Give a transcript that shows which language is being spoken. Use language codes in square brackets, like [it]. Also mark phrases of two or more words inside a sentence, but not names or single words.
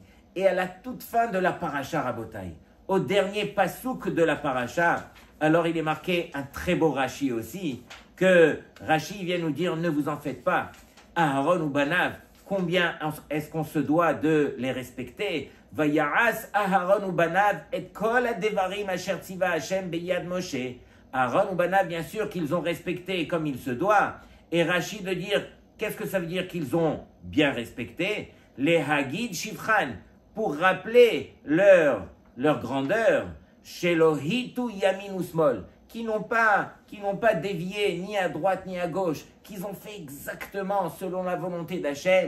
[fr] Et à la toute fin de la paracha Rabotai, au dernier pasouk de la paracha, alors il est marqué un très beau Rashi aussi, que Rashi vient nous dire ne vous en faites pas. [he] אהרן ובניו, [fr] combien est-ce qu'on se doit de les respecter? [he] ויעש אהרן ובניו את כל הדברים אשר צוה ה' ביד משה. אהרן ובניו, [fr] bien sûr qu'ils ont respecté comme il se doit. Et Rashi de dire, qu'est-ce que ça veut dire qu'ils ont bien respecté? [he] להגיד שבחן, [fr] pour rappeler leur grandeur, [he] שלא הטו ימין ושמאל, [fr] qui n'ont pas dévié ni à droite ni à gauche, qu'ils ont fait exactement selon la volonté d'Hachem.